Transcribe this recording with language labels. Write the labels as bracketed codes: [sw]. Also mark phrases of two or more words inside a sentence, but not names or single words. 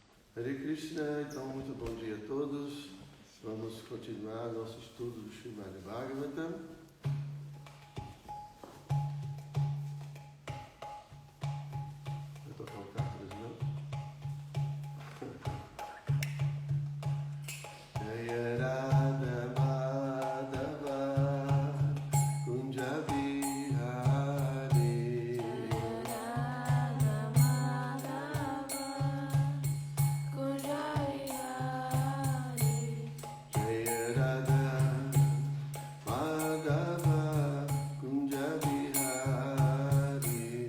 [sa] हरे कृष्ण, [pt] então muito bom dia a todos. Vamos continuar nosso estudo do Srimad Bhagavatam. Vai tocar o Cáturas, não? [sa] जय राधा माधव कुञ्ज विहारी जय राधा माधव कुञ्ज विहारी